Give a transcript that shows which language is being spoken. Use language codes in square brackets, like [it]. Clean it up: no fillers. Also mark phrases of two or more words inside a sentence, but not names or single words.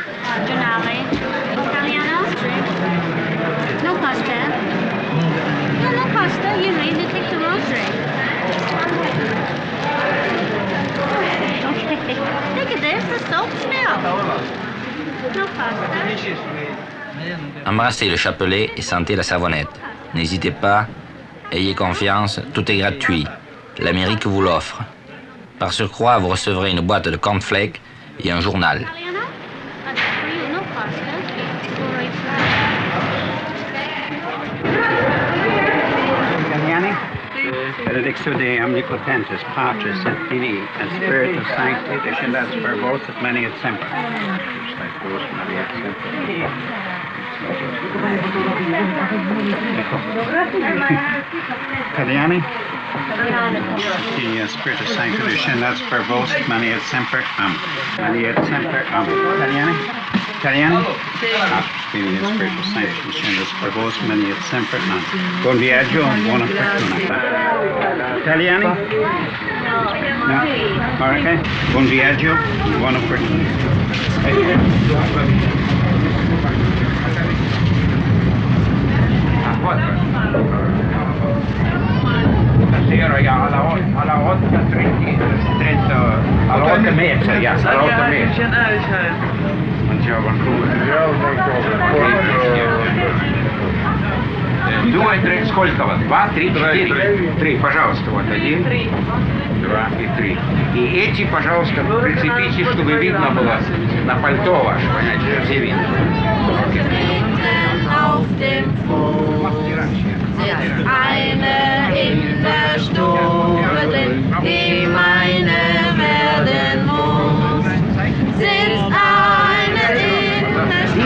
[it] Giornale italiano? No pasta. No, no pasta. [en] You need to take the rosary. Okay. Look at this. The soap smell. No pasta. [fr] Embrassez le chapelet et sentez la savonnette. N'hésitez pas, ayez confiance, tout est gratuit. L'Amérique vous l'offre. Par surcroît, vous recevrez une boîte de cornflakes et un journal. [la] Benedictio Dei omnipotentis, Patris et Filii, et Spiritus Sancti, descendat per vos et maneat semper. [it] Italiani? [la] Spiritus Sancti, descendat per vos et maneat semper. Amen. Maneat semper. [it] Amen. Italiani? Italiani? [la] Spiritus Sancti, descendat per vos et maneat semper. Amen. [it] Buon viaggio, buona fortuna. Italiani? No? [en] Okay. [it] Buon viaggio, buona fortuna. Stasera alla 8:30, alla 8:30, ja, alla 8:30. Buongiorno, [ru] Думаю, 3, сколько вас? 2, 3, 4? 3, пожалуйста, вот 1, 2 и 3. И эти, пожалуйста, прицепите, чтобы видно было на пальто ваше, понимаете, все видно. [de] Eine in der Stube drin, die meine werden muss. Sitzt eine in der Stube.